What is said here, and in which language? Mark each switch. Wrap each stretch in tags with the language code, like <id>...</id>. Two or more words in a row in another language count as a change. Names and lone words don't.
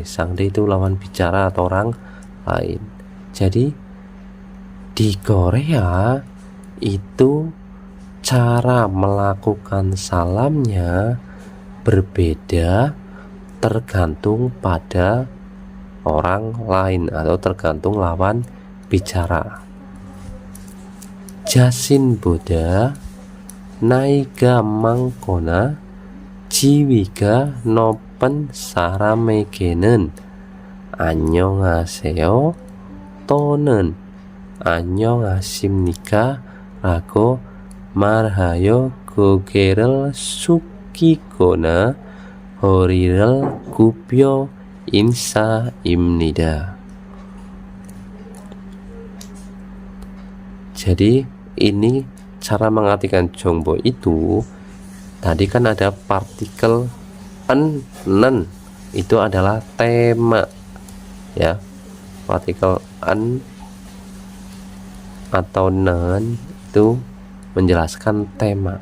<id>Sangde itu lawan bicara atau orang lain. Jadi di Korea itu cara melakukan salamnya berbeda tergantung pada orang lain atau tergantung lawan bicara.</id> <ko>자신보다 나이가 많거나 지위가 높은 사람에게는 안녕하세요 또는 안녕하십니까 라고 말하여 고개를 숙이거나 허리를 굽혀 인사입니다.</ko> <id>Jadi ini cara mengartikan jongbo itu. Tadi kan ada partikel nen, itu adalah tema ya. Partikel an atau nen itu menjelaskan tema.</id>